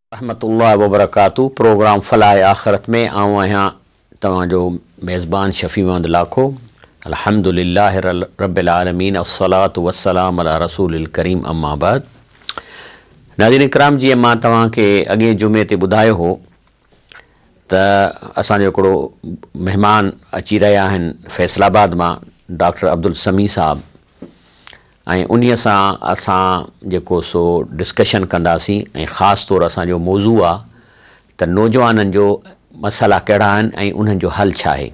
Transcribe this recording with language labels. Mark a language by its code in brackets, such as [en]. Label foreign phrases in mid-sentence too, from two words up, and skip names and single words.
[ar] رحمة الله وبركاته. [sd] प्रोग्राम फलाह आख़िरत में आऊं आहियां तव्हांजो मेज़बान शफ़ी महमद लाखो। [ar] الحمد لله رب العالمين الصلاة والسلام على الرسول الكريم أما بعد. [sd] नाज़रीन इकराम, जीअं मां तव्हांखे अॻे जुमे ते ॿुधायो हो त असांजो हिकिड़ो महिमान अची रहिया आहिनि फैसलाबाद मां, डॉक्टर अब्दुल समी साहब, ऐं उन्हीअ सां असां जेको सो डिस्कशन कंदासीं ऐं ख़ासि तौरु असांजो मौज़ू आहे त नौजवाननि जो मसइला कहिड़ा आहिनि ऐं उन्हनि जो हल छा आहे।